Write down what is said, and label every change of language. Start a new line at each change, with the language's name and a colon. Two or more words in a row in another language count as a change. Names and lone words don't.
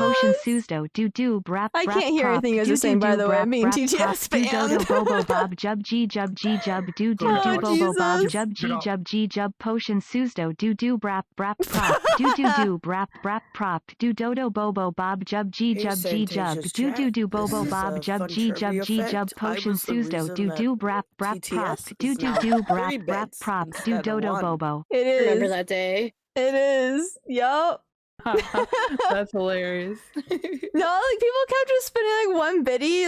English: potion susdo do do brap I brap can't hear prop anything you guys do are saying, do by do the way. I'm brap being brap prop TTS do dodo spammed. bobo bob jub g jub do do Oh, do bobo bob Jesus. jub Get g up. jub g jub potion susdo do do brap brap prop do do do brap brap prop do dodo bobo bob jub g Hey, jub g jub Santasia's do do chat. do This bobo is bob a jub fun g jub trivia g jub fact. I potion was the susdo reason do that do brap brap prop TTS do is do now do brap 3 brap bits prop do instead of dodo 1. bobo. It Remember is. that day? It is. Yup. That's hilarious. No, like people kept just spinning like one biddy.